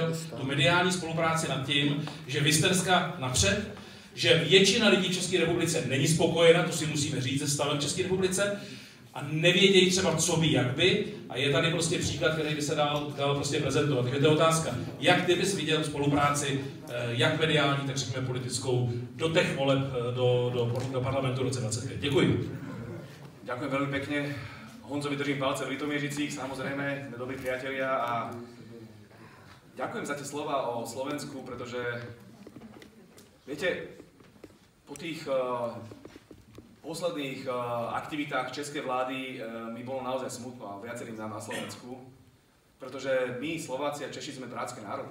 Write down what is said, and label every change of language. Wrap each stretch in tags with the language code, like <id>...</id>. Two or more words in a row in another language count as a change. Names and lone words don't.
<cs>Tu mediální spolupráci nad tím, že vy jste dneska napřed, že většina lidí v České republice není spokojena, to si musíme říct, se stavem v České republice, a nevědějí třeba, co by, jak by, a je tady prostě příklad, který by se dal prostě prezentovat. Takže to je otázka, jak ty bys viděl spolupráci, jak mediální, tak řekněme politickou, do těch voleb, do parlamentu v roce 25. Děkuji.</cs> <sk>Ďakujem veľmi pekne. Honzovi držím palce v Litomiežicích, samozrejme, sme dobrí priatelia a ďakujem za tie slova o Slovensku, pretože viete, po tých posledných aktivitách českej vlády mi bolo naozaj smutno a viacerým nám na Slovensku, pretože my, Slováci a Češi, sme bratské národy.</sk>